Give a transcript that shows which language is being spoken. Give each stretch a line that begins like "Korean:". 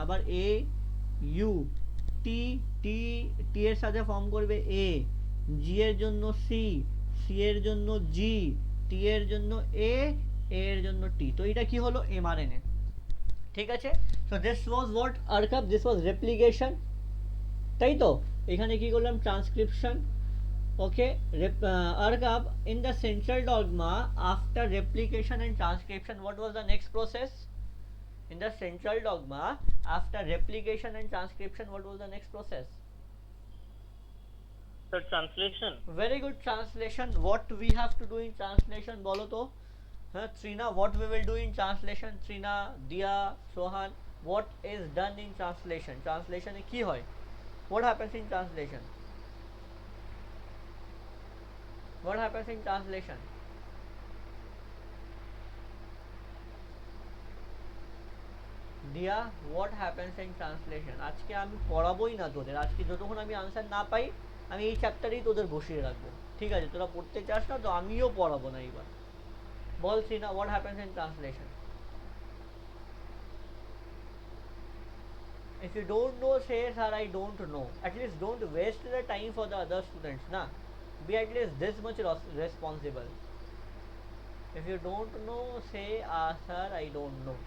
Bangla: আবার এ ইউ, টি টি টি এর সাথে ফর্ম করবে এ, জি এর জন্য সি, সি এর জন্য জি, টি এর জন্য এ, এর জন্য টি। তো এটা কি হলো?
English: mRNA,
Bangla: ঠিক আছে?
English: so this was what recap, this was replication,
Bangla: তাই তো? এখানে কি করলাম? Transcription.
English: Okay, Argab, in the central dogma, after replication and transcription, what was the next process? In the central dogma, after replication and transcription, what was the next process? The translation. Very good, translation. What we have to do in translation,
Bangla: bolo to?
English: Trina, what we will do in translation? Trina, Dia, Sohan, what is done in translation?
Bangla: Translation e ki hoy?
English: What happens in translation? What happens in translation? Dia, what happens in translation?
Bangla: আজকে আমি পড়াবোই না তোদের, আজকে যতক্ষণ আমি answer না পাই আমি এই চ্যাপ্টারেই তোদের বসিয়ে রাখবো, ঠিক আছে? তোরা পড়তে চাস না তো আমিও পড়াবো না এবার। বল
English: সিনা, what happens in translation? If you don't know, say sir I don't know. At least don't waste the time for the other students, na. Be at least this much responsible. If you don't know, say sir I don't know.